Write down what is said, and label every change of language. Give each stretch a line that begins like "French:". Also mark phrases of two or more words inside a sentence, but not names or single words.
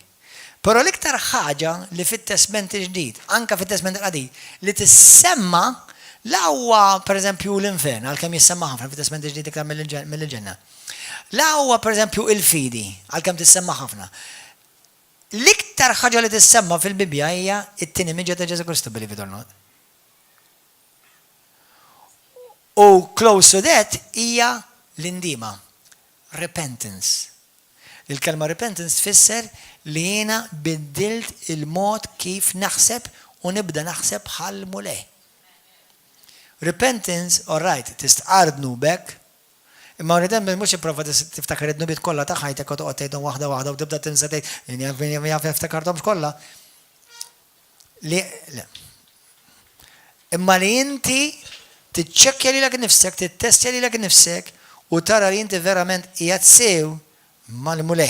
Maltese: Però l-iktar ħaġa li fit-Testament il-ġdid, anke fit-Testament il-qadid, li tissemma la huwa pereżempju l-infern, għalkemm jissemma ħafna fit-Testament il-ġdid iktar mill-ġenna. La huwa pereżempju il-fidi, għalkemm tissemma ħafna. L-iktar ħaġa li tissemma fil-Bibja hija it-tieni miġja ta' Ġesu Kristu,
English: believe it or not.
Maltese: U
English: close to that
Maltese: hija l-indima, repentance. Il-kelma repentance tfisser li jiena biddilt il-mod kif naħseb u nibda naħseb bħal mulej.
English: Repentance, all right,
Maltese: tistqar dnubek, imma rridem mhux ipprova tiftakar id-dnubiet kollha ta' ħajtek u toqgħod tgħidhom waħda waħda u tibda tinsa tgħid jaf iftakarthomx kollha. Imma li inti tiċċekkja lilek nifsek, tittestja lilek nifsek u tara li inti verament qiegħed sew mal-mulej.